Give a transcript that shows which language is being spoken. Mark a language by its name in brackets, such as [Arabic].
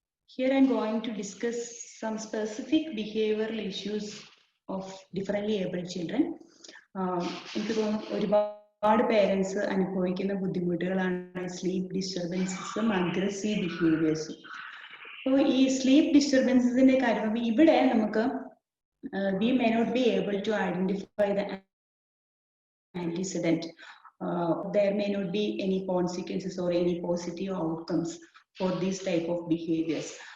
[English] Here I'm going to discuss some specific behavioral issues of differently abled children. [Malayalam] എനിക്ക് തോന്നുന്നു ഒരുപാട് parents അനുഭവിക്കുന്ന ബുദ്ധിമുട്ടുകളാണ് സ്ലീപ്പ് ഡിസ്റ്റർബൻസസും അഗ്രസീവ് ബിഹേവിയേഴ്സും. അപ്പോൾ ഈ സ്ലീപ്പ് ഡിസ്റ്റർബൻസസിന്റെ കാര്യം ഇവിടെ നമുക്ക് [English] we may not be able to identify the antecedent. There may not be any consequences or any positive outcomes for these type of behaviors.